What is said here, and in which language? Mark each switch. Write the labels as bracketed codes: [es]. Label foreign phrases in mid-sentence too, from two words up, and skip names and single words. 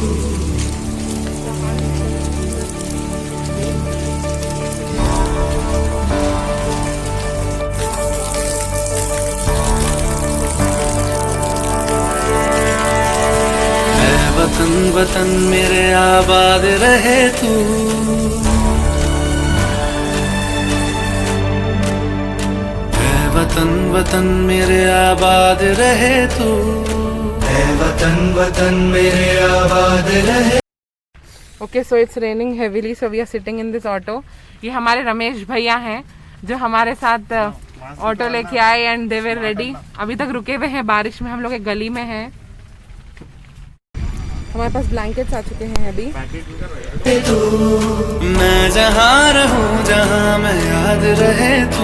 [hi] वतन वतन मेरे आबाद रहे तू, ऐ वतन वतन मेरे आबाद रहे तू, ऐ वतन वतन मेरे आबाद रहे। [en] Okay, so it's raining heavily, so we are sitting in this auto. [hi] ये हमारे रमेश भैया हैं जो हमारे साथ ऑटो लेके आए [en] and they were ready. [hi] अभी तक रुके हुए हैं बारिश में, हम लोग एक गली में हैं। हमारे पास ब्लैंकेट्स आ चुके हैं अभी। मैं जहाँ रहूं जहाँ मैं याद रहे तू,